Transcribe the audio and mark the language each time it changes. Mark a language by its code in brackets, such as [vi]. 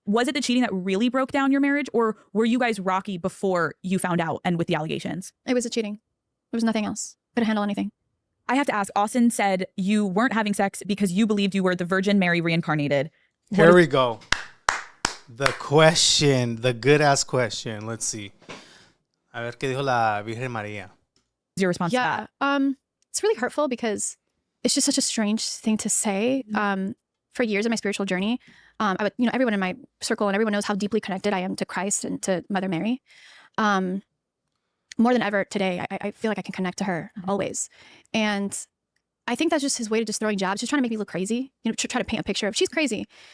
[en] Was it the cheating that really broke down your marriage, or were you guys rocky before you found out and with the allegations? It was a cheating. There was nothing else. Couldn't handle anything. I have to ask, Austin said you weren't having sex because you believed you were the Virgin Mary reincarnated. Here we go. The question, the good ass question. Let's see. [es] A ver qué dijo la Virgen María. [en] Your response to Yeah. that? It's really hurtful because it's just such a strange thing to say. For years of my spiritual journey, I would, you know, everyone in my circle and everyone knows how deeply connected I am to Christ and to Mother Mary. More than ever today, I feel like I can connect to her always. And I think that's just his way of just throwing jabs, just trying to make me look crazy, you know, try to paint a picture of she's crazy.